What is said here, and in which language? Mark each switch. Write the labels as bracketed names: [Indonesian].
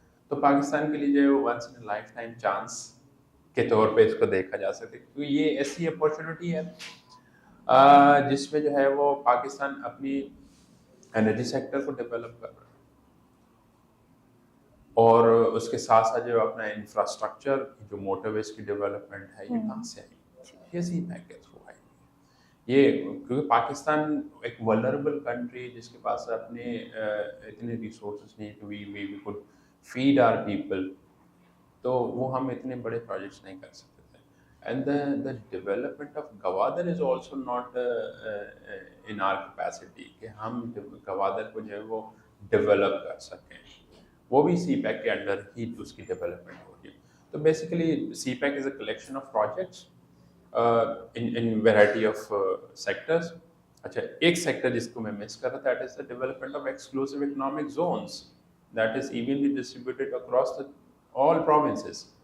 [Urdu] تو پاکستان کے لیے جو ہے [English] once in lifetime chance [Urdu] کے طور پہ اس کو دیکھا جا سکتا ہے، کیونکہ یہ ایسی اپارچونیٹی ہے جس میں جو ہے وہ پاکستان اپنی انرجی سیکٹر کو ڈیولپ کر رہا ہے اور اس کے ساتھ ساتھ جو اپنا انفراسٹرکچر جو موٹر ویز کی ڈیولپمنٹ ہے یہ کہاں سے آئی؟ یہ سی پیک کے تھرو آئی. یہ کیونکہ پاکستان ایک ولنریبل کنٹری جس کے پاس اپنے اتنے ریسورسز نہیں کہ [English] we could feed our people, [Urdu] تو وہ ہم اتنے بڑے پروجیکٹس نہیں کر سکتے تھے. [English] And the development of Gwadar is also not in our capacity [Urdu] کہ ہم گوادر کو جو ہے وہ ڈیولپ کر سکیں. وہ بھی سی پیک کے انڈر ہی اس کی ڈیولپمنٹ ہو رہی ہے. تو [English] Basically CPEC is a collection of projects in variety of sectors. [Urdu] اچھا ایک سیکٹر جس کو میں مس کر رہا تھا [English] that is the development of exclusive economic zones that is evenly distributed across all provinces.